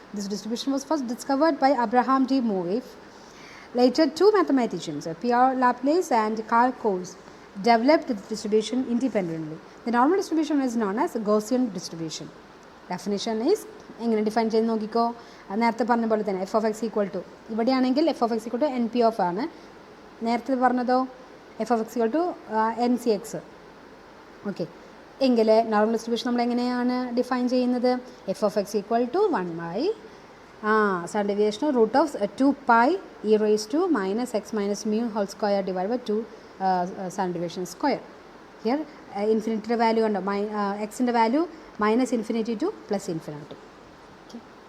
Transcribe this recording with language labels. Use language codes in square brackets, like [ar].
[en] This distribution was first discovered by Abraham D. Moivre. Later, two mathematicians, Pierre Laplace and Karl Coase, developed the distribution independently. The normal distribution is known as Gaussian distribution. Definition is [ml] എങ്ങനെ define ചെയ്ത് നോക്കിക്കോ, നേരത്തെ പറഞ്ഞ പോലെ തന്നെ F of X equal to, ഇവിടെയാണെങ്കിൽ F of X equal to N P of ആണ്. നേരത്തെ പറഞ്ഞതോ [en] F of x equal to n c x. [ml] Okay, എങ്കിൽ നോർമൽ ഡിസ്ട്രിബ്യൂഷൻ നമ്മൾ എങ്ങനെയാണ് ഡിഫൈൻ ചെയ്യുന്നത്? F of X equal to 1 by [en] standard deviation root of 2 pi e raised to minus x minus mu whole square divided by 2 standard deviation square. Here infinity value and x in the value minus infinity to plus infinity. Okay.